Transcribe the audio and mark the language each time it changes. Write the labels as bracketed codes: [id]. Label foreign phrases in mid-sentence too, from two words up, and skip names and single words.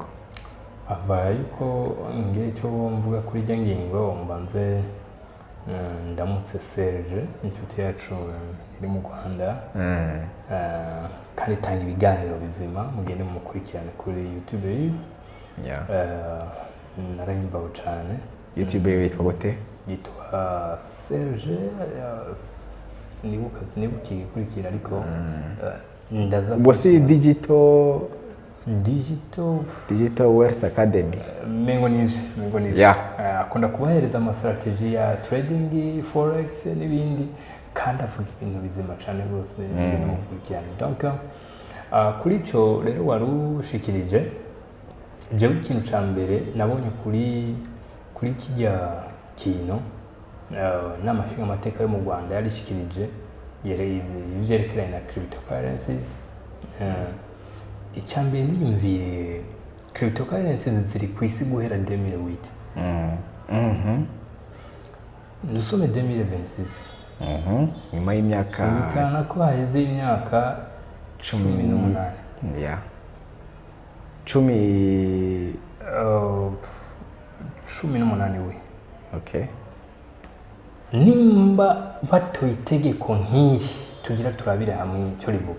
[rn] Avaye yuko ngiye cyo mvuga kuri ijya ngingo mbanze ndamutse Serge inshuti yacu iri mu Rwanda kandi tanga ibiganiro bizima mugende mukurikirane kuri YouTube. Narahimbaho cyane. YouTube yitwa gute? Yitwa Serge sinibukiye kurikira ariko ndaza bosi digital wealth academy mengo nivyo akunda kubahereza ama strategy ya [en] trading forex [rn] n'ibindi kandi avuga ibintu bizima cyane rwose n'ibintu mukurikirana. Donc kuri ico rero warushikirije je ikintu ca mbere nabonye kuri kijya kino n'amashinga amateka yo mu Rwanda yarishikirije ivyerekeranye na cryptocurrencies. Icambere niyumviye cryptocurrencies ziri ku isi guhera 2008. [fr] Nous sommes 2026. [rn] Nyuma y'imyaka kana ko haheze imyaka 18. Yeah. 18 we. Okay. Nimba batoye itegeko nk'iri tugira turabire hamwe cyo rivuga.